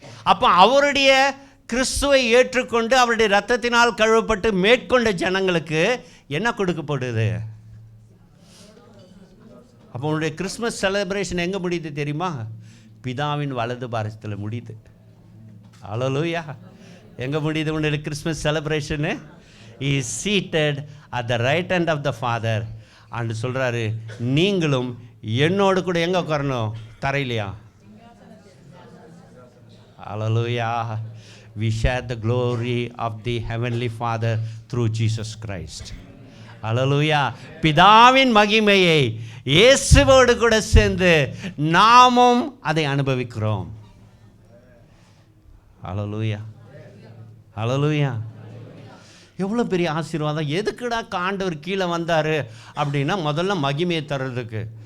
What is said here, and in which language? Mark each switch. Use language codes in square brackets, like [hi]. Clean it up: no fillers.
[ta] அப்போ அவருடைய கிறிஸ்துவை ஏற்றுக்கொண்டு அவருடைய இரத்தத்தினால் கழுவப்பட்டு மேற்கொண்ட ஜனங்களுக்கு என்ன கொடுக்கப்படுது? அப்போ உன்னுடைய கிறிஸ்மஸ் செலிப்ரேஷன் எங்கே முடியுது தெரியுமா? பிதாவின் வலது பாரசத்தில் முடியுது. அல்லேலூயா. எங்கே முடியுது உன்னுடைய Christmas celebration? [en] He is seated at the right hand of the Father. [ta] அன்று சொல்கிறாரு, நீங்களும் என்னோடு கூட எங்கே உட்காரணும்? தரையிலையா? அல்லேலூயா. [en] We share the glory of the Heavenly Father through Jesus Christ. [ta] அல்லேலூயா. பிதாவின் மகிமையை இயேசுவோடு கூட சேர்ந்து நாமும் அதை அனுபவிக்கிறோம். அல்லேலூயா. அல்லேலூயா. எவ்வளோ பெரிய ஆசீர்வாதம். எதுக்குடா ஆண்டவர் கீழே வந்தார் அப்படின்னா, முதல்ல மகிமையை தர்றதுக்கு.